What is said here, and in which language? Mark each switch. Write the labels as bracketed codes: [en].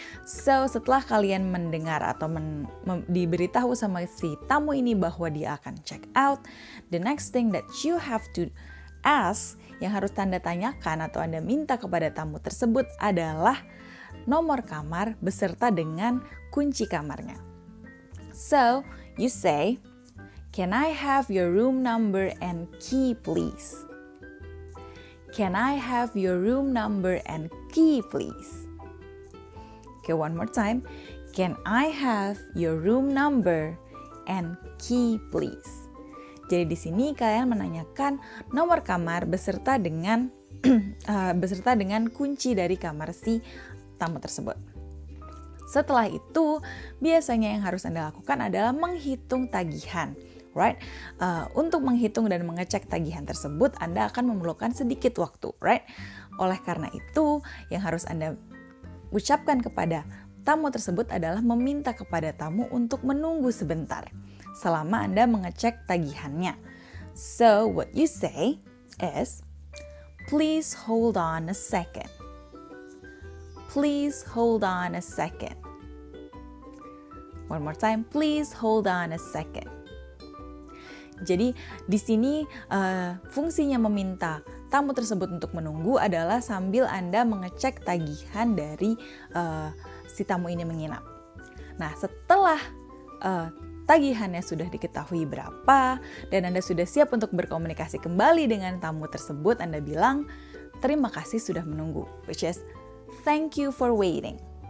[id] So setelah kalian mendengar atau diberitahu sama si tamu ini bahwa dia akan check out, [en] the next thing that you have to ask, [id] yang harus Anda tanyakan atau Anda minta kepada tamu tersebut adalah nomor kamar beserta dengan kunci kamarnya. [en] So you say, can I have your room number and key, please? Can I have your room number and key, please? Okay, one more time. Can I have your room number and key, please? [id] Jadi di sini kalian menanyakan nomor kamar beserta dengan kunci dari kamar si tamu tersebut. Setelah itu, biasanya yang harus Anda lakukan adalah menghitung tagihan. Right? Untuk menghitung dan mengecek tagihan tersebut, Anda akan memerlukan sedikit waktu, right? Oleh karena itu, yang harus Anda ucapkan kepada tamu tersebut adalah meminta kepada tamu untuk menunggu sebentar selama Anda mengecek tagihannya. [en] So, what you say is, please hold on a second. Please hold on a second. One more time, please hold on a second. [id] Jadi di sini fungsinya meminta tamu tersebut untuk menunggu adalah sambil Anda mengecek tagihan dari si tamu ini menginap. Nah, setelah tagihannya sudah diketahui berapa dan Anda sudah siap untuk berkomunikasi kembali dengan tamu tersebut, Anda bilang, terima kasih sudah menunggu, [en] which is thank you for waiting.